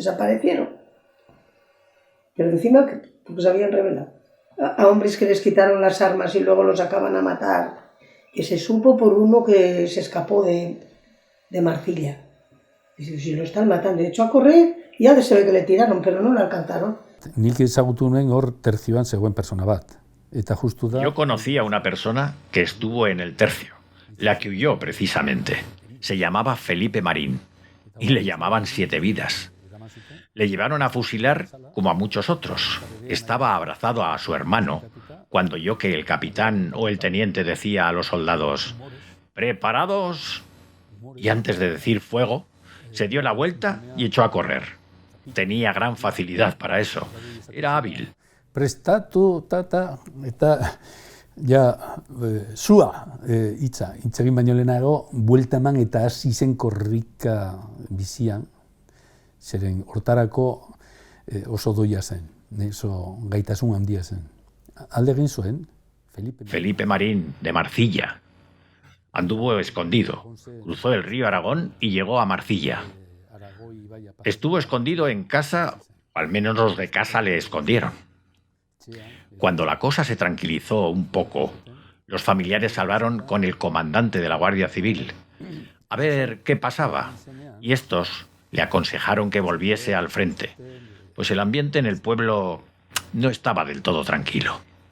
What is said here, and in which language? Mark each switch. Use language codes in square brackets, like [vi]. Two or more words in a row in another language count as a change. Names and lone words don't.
[es] Pero encima porque se habían rebelado. a hombres que les quitaron las armas y luego los acaban a matar. Que se supo por uno que se escapó de Marcilla. Y si lo están matando, echó a correr y ya se ve que le tiraron, pero no le alcanzaron. [eu] Nik ezagutu nuen hor tercioan zegoen persona bat. Eta justu da... [es] Yo conocí a una persona que estuvo en el tercio, la que huyó precisamente. Se llamaba Felipe Marín y le llamaban Siete Vidas. Le llevaron a fusilar como a muchos otros. Estaba abrazado a su hermano cuando oyó que el capitán o el teniente decía a los soldados «¡Preparados!». Y antes de decir fuego, se dio la vuelta y echó a correr. Tenía gran facilidad para eso. Era hábil. [eu] Prestatu, eta ja, zua hitza egin baino lehenago, buelta eman eta hasi zen korrika bizian, zeren hortarako oso doia zen, oso gaitasun handia zen. Alde egin zuen, [es] Felipe Marín, de Marcilla. Anduvo escondido, cruzó el río Aragón y llegó a Marcilla. Estuvo escondido en casa, o al menos los de casa le escondieron. Cuando la cosa se tranquilizó un poco, los familiares hablaron con el comandante de la Guardia Civil a ver qué pasaba, y estos le aconsejaron que volviese al frente, pues el ambiente en el pueblo no estaba del todo tranquilo.